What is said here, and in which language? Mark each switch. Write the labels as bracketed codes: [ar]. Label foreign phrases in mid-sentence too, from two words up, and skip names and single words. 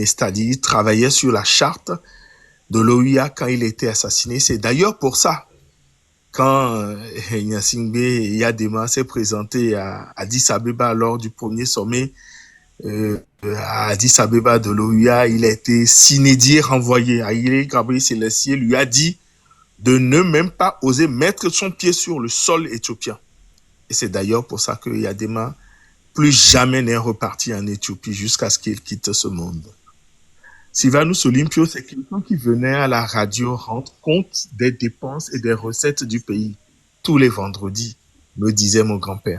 [fr] C'est-à-dire, il travaillait sur la charte de l'OUA quand il était assassiné. C'est d'ailleurs pour ça, quand Gnassingbé Eyadema s'est présenté à Addis Abeba lors du premier sommet à Addis Abeba de l'OUA, il a été sine-die renvoyé. Haïlé Gabriel Sélassié lui a dit de ne même pas oser mettre son pied sur le sol éthiopien. Et c'est d'ailleurs pour ça que Eyadema plus jamais n'est reparti en Éthiopie jusqu'à ce qu'il quitte ce monde. Sylvanus Olympio, c'est quelqu'un qui venait à la radio rendre compte des dépenses et des recettes du pays tous les vendredis, me disait mon grand-père.